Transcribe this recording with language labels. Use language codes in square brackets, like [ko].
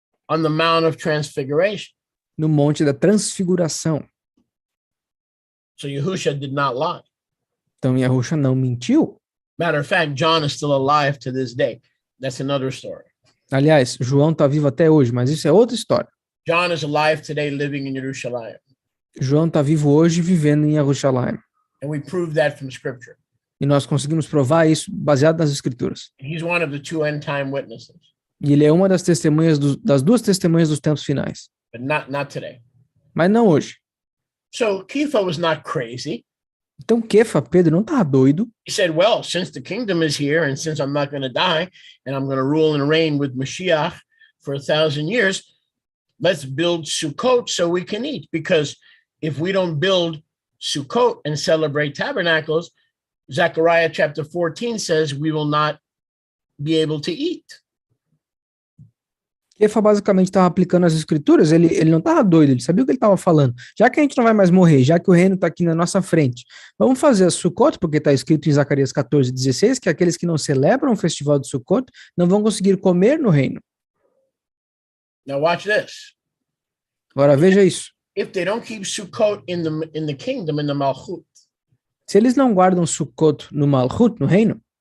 [en] on the Mount of Transfiguration. [pt] no Monte da Transfiguração. [en] So Yahusha did not lie. [pt] Então Yahusha não mentiu. [en] Matter of fact, John is still alive to this day. That's another story. [pt] Aliás, João está vivo até hoje, mas isso é outra história. [en] John is alive today living in Jerusalem. [pt] João está vivo hoje vivendo em Jerusalém. [en] And we prove that from scripture. [pt] E nós conseguimos provar isso baseado nas escrituras. [en] He's one of the 2 end time witnesses, [pt] E ele é uma das testemunhas das 2 testemunhas dos tempos finais. [en] but not today. [pt] Mas não hoje. [en] So Kepha was not crazy. [pt] Então Kefa, Pedro, não estava doido. [en] He said, well, since the kingdom is here and since I'm not going to die and I'm going to rule and reign with Mashiach for 1,000 years, let's build Sukkot so we can eat. Because if we don't build Sukkot and celebrate tabernacles, Zechariah chapter 14 says we will not be able to eat. [pt] Kefa basicamente estava aplicando as escrituras, ele não estava doido, ele sabia o que ele estava falando. Já que a gente não vai mais morrer, já que o reino está aqui na nossa frente, vamos fazer a Sukkot, porque está escrito em Zacarias 14:16, que aqueles que não celebram o festival de Sukkot não vão conseguir comer no reino. [en] Now watch this. [pt] Agora veja isso. [en] If they don't keep Sukkot in the kingdom, in the Malchut, [pt] Se eles não guardam Sukkot no Malchut, no reino,